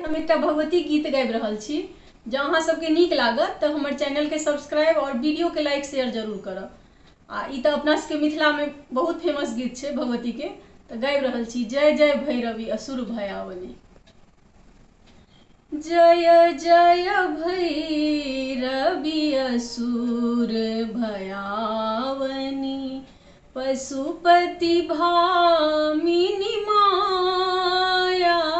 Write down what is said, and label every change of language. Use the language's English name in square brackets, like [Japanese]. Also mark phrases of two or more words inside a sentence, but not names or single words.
[Maithili] हम एक भगवती गीत गाबि रहल छी। जँ अहाँ सबके नीक लागत तो हमर चैनल के सब्सक्राइब और वीडियो के लाइक शेयर जरूर करब। आ ई तो अपना सबके मिथिला में बहुत फेमस गीत है भगवती के, तो गाबि रहल छी। जय जय भैरवी असुर भयावनी। जय जय भैरवी असुर भयावनी, पशुपति भामिनी माया।